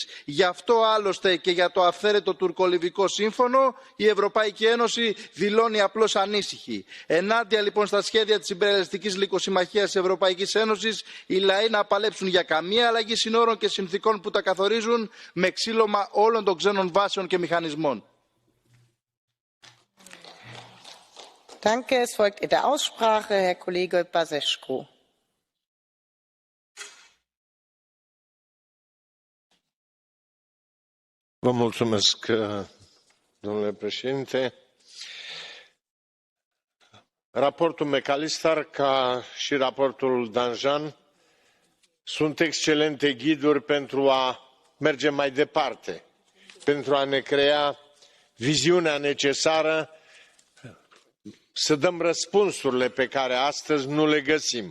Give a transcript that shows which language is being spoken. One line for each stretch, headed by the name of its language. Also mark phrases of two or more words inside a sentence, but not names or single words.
Greek: Γι' αυτό άλλωστε και για το αυθαίρετο τουρκολιβικό σύμφωνο η Ευρωπαϊκή Ένωση δηλώνει απλώς ανήσυχη. Ενάντια λοιπόν στα σχέδια της υπεραλιστικής λικοσυμμαχίας της Ευρωπαϊκής Ένωσης, οι λαοί να παλέψουν για καμία αλλαγή συνόρων και συνθήκων που τα καθορίζουν με ξύλωμα όλων των ξένων βάσεων και μηχανισμών.
German: Danke. Es folgt in der Aussprache Herr Kollege Basescu.
Romanian: Vă mulțumesc, domnule președinte. Raportul McAllister ca și raportul Danjean sunt excelente ghiduri pentru a merge mai departe, pentru a ne crea viziunea necesară să dăm răspunsurile pe care astăzi nu le găsim.